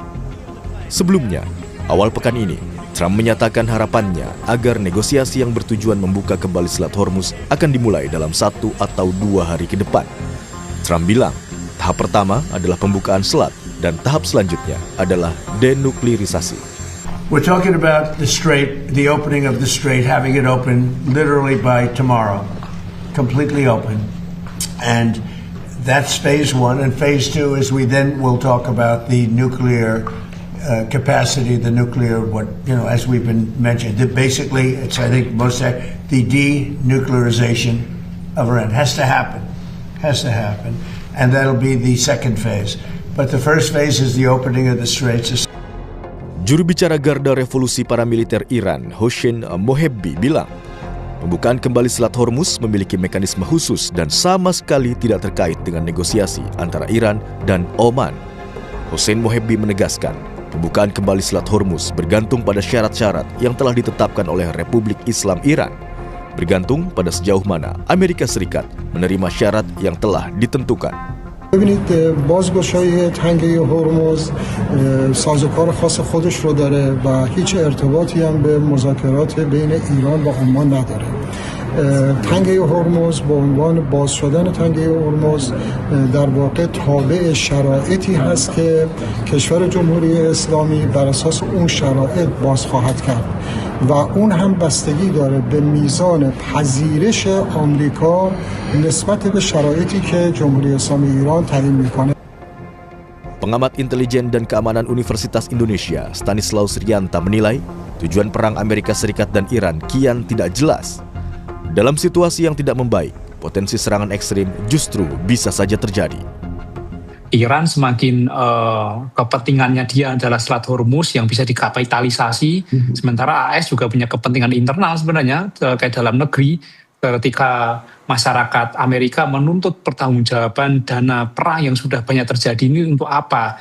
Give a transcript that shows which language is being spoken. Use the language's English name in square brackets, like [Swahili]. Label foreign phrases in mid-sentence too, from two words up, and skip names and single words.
[Indonesian] Sebelumnya, awal pekan ini, Trump menyatakan harapannya agar negosiasi yang bertujuan membuka kembali Selat Hormuz akan dimulai dalam 1 atau 2 hari ke depan. Trump bilang, tahap pertama adalah pembukaan selat dan tahap selanjutnya adalah denuklirisasi. [English] We're talking about the strait, the opening of the strait, having it open literally by tomorrow, completely open. And that's phase 1, and phase 2 is we then will talk about the nuclear capacity, the nuclear, as we've been mentioned. Basically, it's, I think, the denuclearization of Iran has to happen, and that'll be the second phase. But the first phase is the opening of the straits. [Indonesian] Juru bicara Garda Revolusi Paramiliter Iran, Hossein Mohebbi, bilang, pembukaan kembali Selat Hormuz memiliki mekanisme khusus dan sama sekali tidak terkait dengan negosiasi antara Iran dan Oman. Hossein Mohebbi menegaskan, pembukaan kembali Selat Hormuz bergantung pada syarat-syarat yang telah ditetapkan oleh Republik Islam Iran, bergantung pada sejauh mana Amerika Serikat menerima syarat yang telah ditentukan. [Persian] ببینید بازگشایی تنگه هرمز سازوکار خاص خودش رو داره و هیچ ارتباطی هم به مذاکرات بین ایران و عمان نداره. تنگه هرمز به عنوان باز شدن تنگه هرمز در واقع تابع شرایطی هست که کشور جمهوری اسلامی بر اساس اون شرایط باز خواهد کرد و اون هم بستگی داره به میزان پذیرش آمریکا نسبت به شرایطی که جمهوری اسلامی ایران تعیین میکنه. [Indonesian] Pengamat intelijen dan keamanan Universitas Indonesia, Stanislaus Rianta, menilai tujuan perang Amerika Serikat dan Iran kian tidak jelas. Dalam situasi yang tidak membaik, potensi serangan ekstrim justru bisa saja terjadi. Iran semakin kepentingannya dia adalah Selat Hormuz yang bisa dikapitalisasi, sementara AS juga punya kepentingan internal sebenarnya terkait dalam negeri ketika masyarakat Amerika menuntut pertanggungjawaban dana perang yang sudah banyak terjadi ini untuk apa?